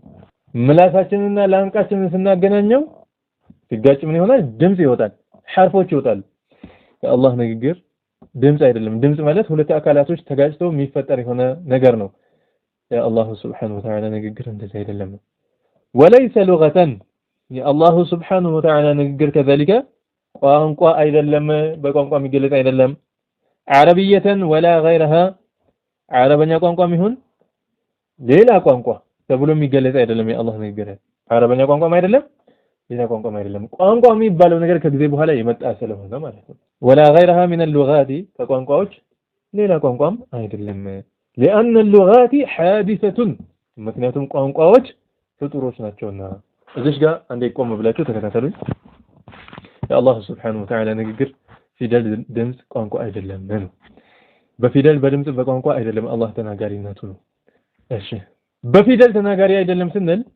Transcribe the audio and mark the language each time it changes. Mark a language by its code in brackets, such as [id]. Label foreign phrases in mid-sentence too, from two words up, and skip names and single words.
[am] ምላሳችንና ላንቃችንን ስናገናኘው ሲጋጭ ምን ይሆናል ድምጽ ይወጣል ሐርፎች ይወጣሉ የአላህ ንግግር ድምጽ አይደለም ድምጽ ማለት ሁለት አካላቶች ተጋጭተው የሚፈጠር የሆነ ነገር ነው የአላህ [ar] سبحانه وتعالى [am] ንግግር እንደዚህ አይደለም [ar] وليس لغة [am] የአላህ [ar] سبحانه وتعالى [am] ንግግር ከذلك ቋንቋ አይደለም በቋንቋ የሚገለጽ አይደለም [ar] عربية ولا غيرها [am] عربኛ ቋንቋም ይሁን ሌላ ቋንቋ ተብሎ የሚገለጽ አይደለም የአላህ ንግግር عربኛ ቋንቋም አይደለም ሌላ ቋንቋም አይደለም ቋንቋ የሚባለው ነገር ከጊዜ በኋላ የመጣ ስለሆነ ማለት ነው [ar] ولا غيرها من اللغات [am] ከቋንቋዎች ሌላ ቋንቋም አይደለም [ar] لأن اللغات حادثة [am] ምክንያቱም ቋንቋዎች ፍጡሮች ናቸውና እዚህ ጋር አንዴ ቆም ብላችሁ ተከታተሉኝ የአላህ [ar] سبحانه وتعالى [am] ንግግር ፊደል ድምጽ ቋንቋ አይደለም ነው በፊደል በድምጽ በቋንቋ አይደለም አላህ ተናጋሪነቱ ነው እሺ በፊደል ተናጋሪ አይደለም ስንል